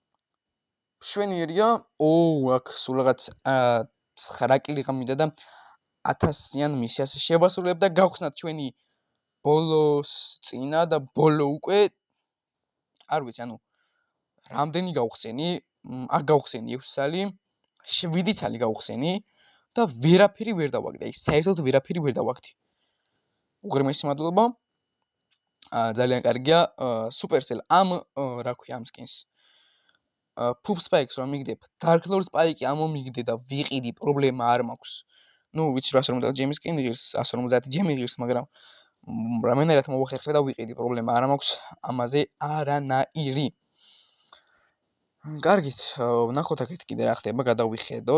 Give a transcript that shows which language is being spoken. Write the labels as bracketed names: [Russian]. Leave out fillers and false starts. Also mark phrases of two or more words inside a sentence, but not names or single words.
[Georgian] შვენიერია, აქ სულ რაღაც 9 კილი გამინდა და 1000-იან მისიას შევასრულებ და გავხსნათ ჩვენი ბოლოს წინა და ბოლო უკვე არ ვიცი, ანუ რამდენი გავხსენი, არ გავხსენი 6 ცალი, 7 ცალი გავხსენი და ვერაფერი ვერ დავაგდე. აი, საერთოდ ვერაფერი ვერ დავაგდი. უღრმესი მადლობა. ძალიან კარგია. Supercell ამ რა ქვია ამ skins. Poop Spikes რომ მიგდებ, Dark Lord Spike ამ მომიგდე და ვიყიდი, პრობლემა არ მაქვს. ნუ ვიცი 150 ჯემი skin ღირს, 150 ჯემი ღირს, მაგრამ რამენერად მოვახერხე და ვიყიდი, პრობლემა არ მაქვს ამაზე არანაირი. კარგით, ვნახოთ აქეთ კიდე რა ხდება, გადავიხედოთ.